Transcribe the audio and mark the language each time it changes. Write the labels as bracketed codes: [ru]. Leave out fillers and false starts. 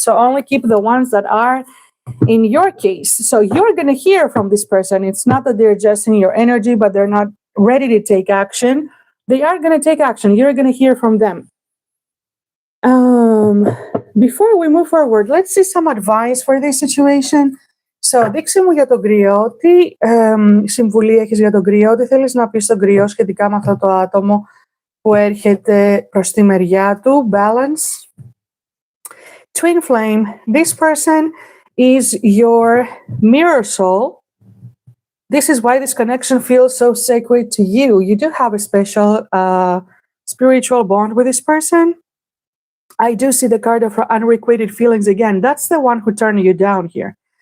[en] So only keep the ones that are in your case. So you're going to hear from this person. It's not that they're just in your energy, but they're not ready to take action. They are going to take action. You're going to hear from them. Before we move forward, let's see some advice for this situation. [el] So, δείξε μου για τον κρυό, τι συμβουλή έχεις για τον κρυό, τι θέλεις να πεις στον κρυό σχετικά με αυτό το άτομο που έρχεται προς τη μεριά του. [en] Balance. Twin flame, this person is your mirror soul. This is why this connection feels so sacred to you. You do have a special spiritual bond with this person. I do see the card of unrequited feelings again. That's the one who turned you down here.